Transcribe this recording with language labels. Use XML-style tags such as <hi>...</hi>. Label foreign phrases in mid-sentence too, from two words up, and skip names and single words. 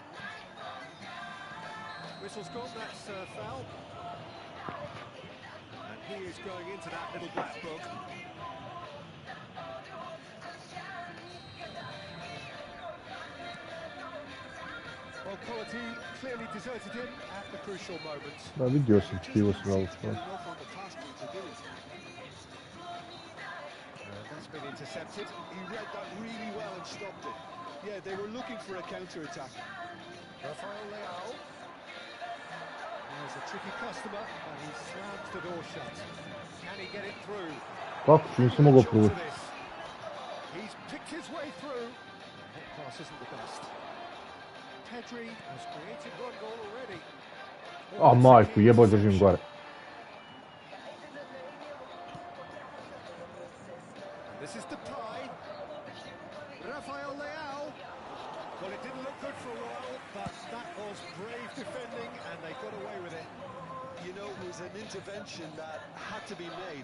<en>Whistle's gone, that's foul. And he is going into that little black book. Well, quality clearly deserted him at the crucial moment.</en> <hr>Da, vidio sam, krivo sam</hr> <en>Seems to</en> <hr>gledao.</hr> <en>get enough on the task to do it. That's been intercepted. He read that really well and stopped it. Yeah, they were looking for a counter-attack. Rafael Leao. There's a tricky customer, and he slams the door shut. Can he get it through?</en> <hr>Kako ću, nisam mogao</hr> <en>Shot to</en> <hr>proći.</hr> <en>this. He's picked his way through. That pass isn't the best. Pedri has created one goal already.</en> <hr>A majku, jeboj držim gore.</hr> <en>This is the pie. Rafael Leao. Well, it didn't look good for a while, but that was brave defending, and they got away with it. You know, it was an intervention that had to be made.</en>